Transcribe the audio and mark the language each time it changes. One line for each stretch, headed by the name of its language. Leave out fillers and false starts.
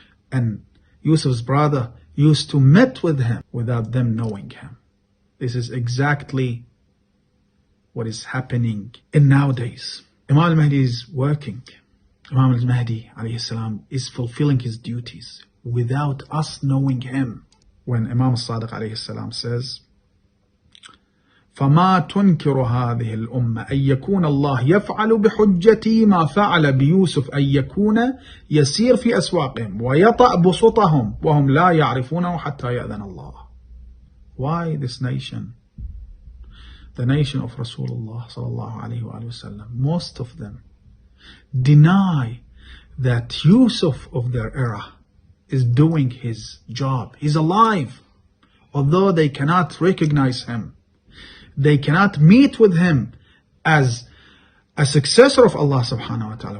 English: And Yusuf's brother used to meet with him without them knowing him. This is exactly what is happening in nowadays. Imam al-Mahdi is working. Imam al-Mahdi alayhi salam is fulfilling his duties without us knowing him. When Imam al-Sadiq alayhi salam says,
Arabic: فما تنكر هذه الأمة أن يكون الله يفعل بحجتي ما فعل بيوسف أن يكون يسير في أسواقهم ويطأ بسطهم وهم لا يعرفونه حتى يأذن الله.
English: Why this nation? The nation of Rasulullah sallallahu alayhi wa sallam, most of them deny that Yusuf of their era is doing his job. He's alive. Although they cannot recognize him, they cannot meet with him as a successor of Allah subhanahu wa ta'ala.